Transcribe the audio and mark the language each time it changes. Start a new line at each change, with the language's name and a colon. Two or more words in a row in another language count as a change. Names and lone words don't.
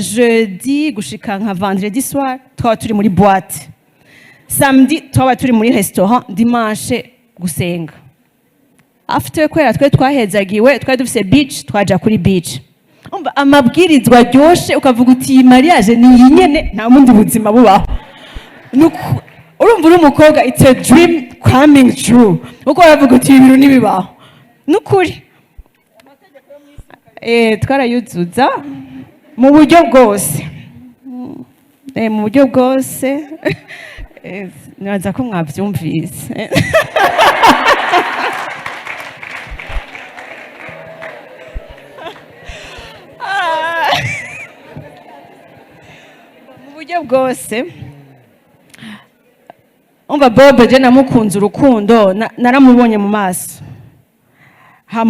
Rundi: jeudi gushika nka
French: vendredi soir
Rundi: twaba turi muri boîte samedi twaba turi muri restaurant dimanche gusenga after kwera twe twahezagiwe twari dufise beach twaja kuri beach umva amabwirizwa ryoshe ukavuga uti mariage ni yinyene nta mundi buzima bubaho urumva uri umukobwa
English: it's a dream coming true
Rundi: uko uravuga uti ibintu nibibaho nukuri twarayuzuza mu buryo bwose mu buryo bwose nibaza ko mwabyumvise mu buryo bwose umva Bobe je namukunze urukundo naramubonye mu maso hama